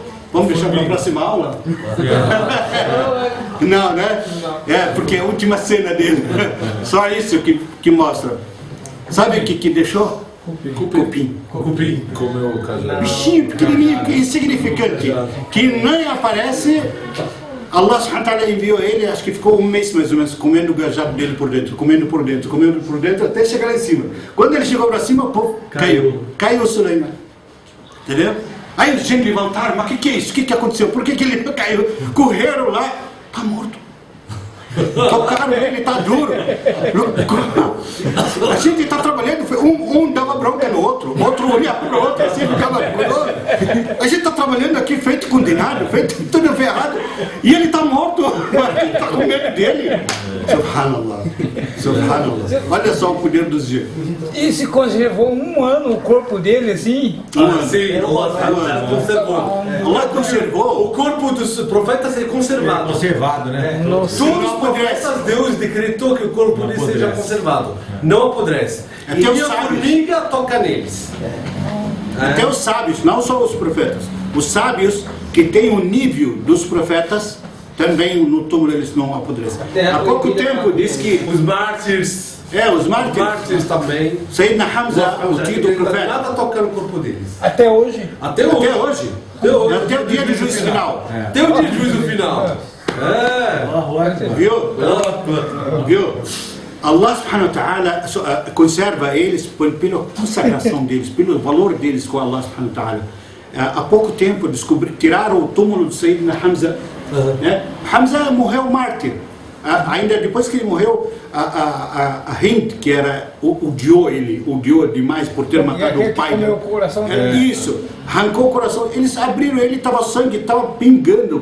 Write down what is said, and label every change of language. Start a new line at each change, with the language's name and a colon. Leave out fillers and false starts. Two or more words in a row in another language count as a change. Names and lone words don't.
Portuguese: Vamos deixar para a próxima aula? Não, né? Porque é a última cena dele. Só isso que mostra. Sabe o que deixou? Cupim. Comeu o cajado. Bichinho pequenininho, insignificante, que nem aparece.
Arabic: الله سبحانه وتعالى
Portuguese: enviou ele, acho que ficou 1 mês mais ou menos, comendo o cajado dele por dentro, comendo por dentro, até chegar lá em cima. Quando ele chegou para cima, pô, caiu o Suleiman. Entendeu? Aí os gente levantaram, mas o que é isso? O que aconteceu? Por que ele caiu? Correram lá, tá morto. Tocaram ele, tá duro. A gente está trabalhando, um dava bronca no outro olhava para o outro, assim ficava. A gente está trabalhando aqui feito condenado, feito tudo ferrado, e ele está morto, a gente está com medo dele. Subhanallah. Olha só o poder dos dias. E se conservou 1 ano o corpo dele assim? Sim, Allah conservou. Allah conservou. O corpo dos profetas é conservado. Conservado, né? Todos os profetas, Deus decretou que o corpo deles seja conservado. Não apodrece. E a formiga toca neles. Até os sábios, não só os profetas. Os sábios que têm o nível dos profetas, também no túmulo eles não apodrecem. Há pouco tempo diz que os mártires. Os mártires também. Sayyidina Hamza, o tio do profeta. Nada toca no corpo deles. Até hoje? Até hoje. Até o dia do juízo final. Até o dia do juízo final. Viu?
Arabic: الله سبحانه وتعالى
Portuguese: conserva eles pela consagração deles, pelo valor deles com
Arabic: الله سبحانه وتعالى.
Portuguese: Há pouco tempo tiraram o túmulo do Sayyidina Hamza. Né? Hamza morreu mártir. Ainda depois que ele morreu, a Hind, que era odiou demais por ter matado o pai dele. Isso, arrancou o coração. Eles abriram ele, sangue estava pingando.